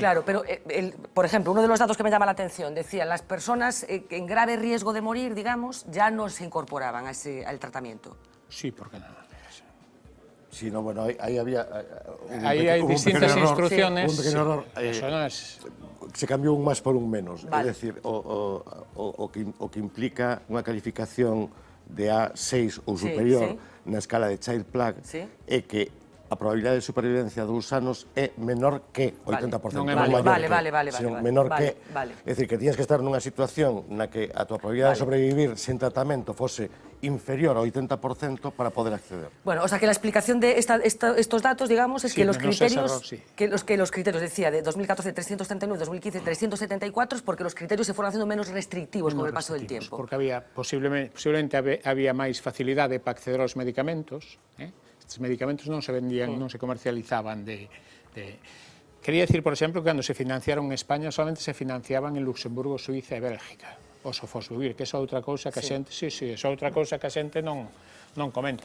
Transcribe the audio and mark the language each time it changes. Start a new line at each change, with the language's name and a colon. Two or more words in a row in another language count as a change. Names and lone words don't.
Spanish: Claro, pero, por ejemplo, uno de los datos que me llama la atención decía, las personas en grave riesgo de morir, digamos, ya no se incorporaban al tratamiento. Sí, porque no. Sí, no, bueno, ahí había... Ahí hay distintas instrucciones. Un pequeño error. Eso no es... Se cambió un más por un menos. Vale.
Galician: É dicir, o que implica unha calificación de A6 ou superior na escala de Child Plague é que a probabilidade de supervivencia a 2 anos é menor que 80%. Non é maior. Vale. Menor que. É dicir, que
Spanish: tienes que estar
Galician: nunha situación na que a tua probabilidade de sobrevivir sen tratamento fose inferior ao 80% para poder acceder.
Spanish: Bueno, o sea que la explicación de estos datos, digamos, es que los criterios, error, que los criterios, decía, de 2014 339, 2015 374, es porque los criterios se fueron haciendo menos restrictivos con el paso del tiempo.
Galician: Porque posiblemente había máis facilidade para acceder aos medicamentos. Estes medicamentos non se vendían, non se comercializaban
Spanish: Quería decir,
Galician: por exemplo, que cando se financiaron en España
Spanish: solamente se financiaban
Galician: en Luxemburgo, Suiza e Bélgica. O sofosbuvir, que é outra cousa que a xente, outra cousa que a xente non comenta.